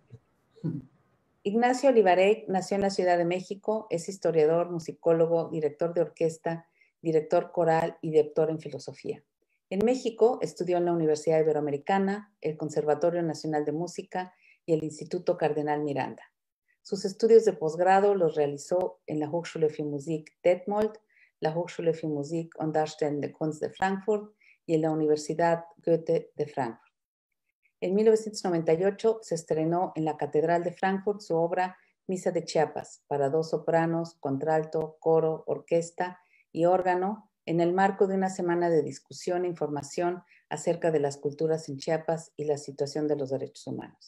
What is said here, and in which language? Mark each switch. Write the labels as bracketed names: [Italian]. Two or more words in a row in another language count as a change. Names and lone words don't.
[Spanish] Ignacio Olivarec nació en la Ciudad de México, es historiador, musicólogo, director de orquesta, director coral y doctor en filosofía. En México estudió en la Universidad Iberoamericana, el Conservatorio Nacional de Música y el Instituto Cardenal Miranda. Sus estudios de posgrado los realizó en la Hochschule für Musik Detmold, la Hochschule für Musik und Darstellende Kunst de Frankfurt y en la Universidad Goethe de Frankfurt. En 1998 se estrenó en la Catedral de Frankfurt su obra Misa de Chiapas para dos sopranos, contralto, coro, orquesta y órgano en el marco de una semana de discusión e información acerca de las culturas en Chiapas y la situación de los derechos humanos.